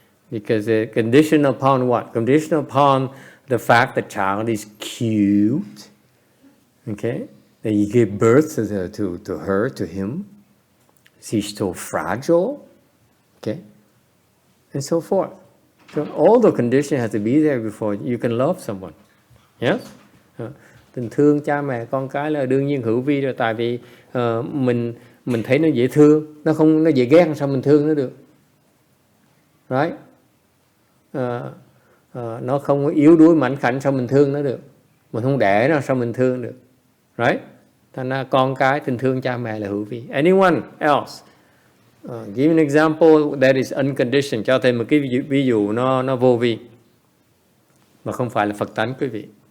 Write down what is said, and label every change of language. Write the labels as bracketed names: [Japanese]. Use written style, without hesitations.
[English] Because conditioned upon what? Conditioned upon the fact the child is cute. Okay. That you give birth to her, to him. She's so fragile. Okay. And so forth. So all the conditions have to be there before you can love someone. Yes. [Vietnamese] Tình thương cha mẹ con cái là đương nhiên hữu vi rồi, tại vì mình thấy nó dễ thương, nó dễ ghét, sao mình thương nó được, right? Nó không yếu đuối mảnh khảnh, sao mình thương nó được, mình không đẻ nó sao mình thương được, right? Thành ra con cái tình thương cha mẹ là hữu vi. [English] Anyone else? Give an example that is unconditioned. [Vietnamese] Cho thêm một cái ví dụ nó vô vi mà không phải là Phật tánh quý vị.